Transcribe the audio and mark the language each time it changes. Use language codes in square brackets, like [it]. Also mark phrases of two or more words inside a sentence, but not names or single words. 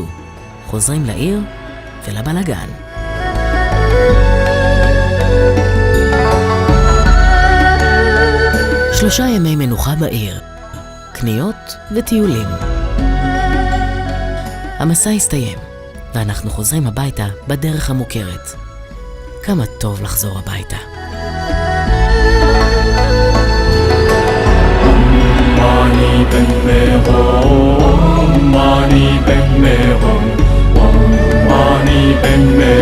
[he] חוזרים לעיר ולבלגן. שלושה ימי מנוחה בעיר. קניות וטיולים. המסע הסתיים, ואנחנו חוזרים הביתה בדרך המוכרת. כמה טוב לחזור הביתה. Mani ben meron, mani ben meron, mani ben